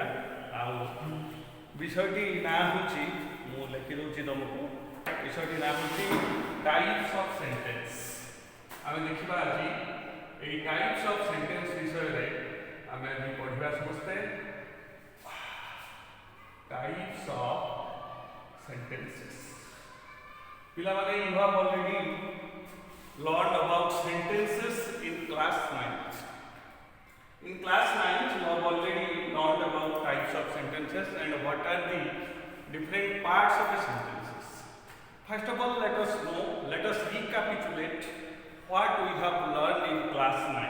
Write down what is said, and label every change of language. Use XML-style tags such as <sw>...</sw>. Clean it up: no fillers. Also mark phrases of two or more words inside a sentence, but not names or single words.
<or>ଆଉ ବିଷୟଟି ନାଁ ହେଉଛି, ମୁଁ ଲେଖିଦେଉଛି ତୁମକୁ, ବିଷୟଟି ନାଁ ହେଉଛି</or> <en>types of sentence.</en> <or>ଆମେ ଦେଖିବା ଆଜି ଏଇ</or> <en>types of sentence</en> <or>ବିଷୟରେ ଆମେ ଆଜି ପଢ଼ିବା ସମସ୍ତେ।</or> <en>types of sentences. ପିଲାମାନେ you have already learned about sentences in class 9th. In class 9th, you have already learned about types of sentences and what are the different parts of the sentences. First of all, let us recapitulate what we have learned in class 9.</en>